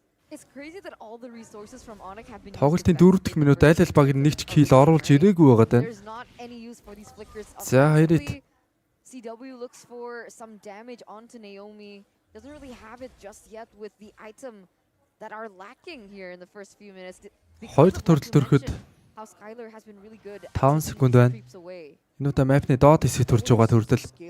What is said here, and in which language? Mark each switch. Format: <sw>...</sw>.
<en>It's crazy that all the resources from Onic have been</en> <mn>тоглолтын 4 дахь минут аль аль баг нэг ч kill оруулж ирээгүй байгаад байна.</mn> <en>There's not any use for these flickers.</en> <mn>За Хайрит.</mn> <en>CW looks for some damage onto Naomi. Doesn't really have it just yet with the item that are lacking here in the first few minutes.</en> <mn>Хоёр дахь төрөл төрөхөд 5 секунд байна. Энэ удаа map-ны доод хэсэг төрж байгаа төрдөл.</mn>